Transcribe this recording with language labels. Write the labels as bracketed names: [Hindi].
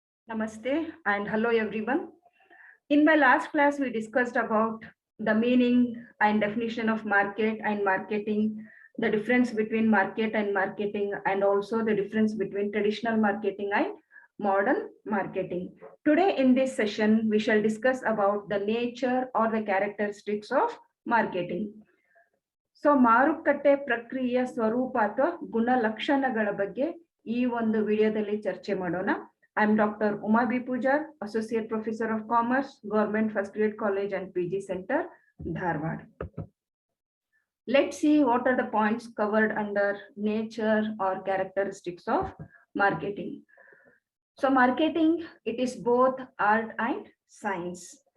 [English] Namaste and hello everyone. In my last class, we discussed about the meaning and definition of market and marketing, the difference between market and marketing, and also the difference between traditional marketing and modern marketing. Today in this session, we shall discuss about the nature or the characteristics of marketing. [Kannada] So ಮಾರುಕಟ್ಟೆ ಪ್ರಕ್ರಿಯೆಯ ಸ್ವರೂಪ ಅಥವಾ ಗುಣಲಕ್ಷಣಗಳ ಬಗ್ಗೆ ಈ ಒಂದು ವಿಡಿಯೋದಲ್ಲಿ ಚರ್ಚೆ ಮಾಡೋಣ. [English] I am Dr. Uma B. Pujar, Associate Professor of Commerce, Government First Grade College and PG Center, Dharwad. Let's see what are the points covered under nature or characteristics of marketing. So marketing, it is both art and science.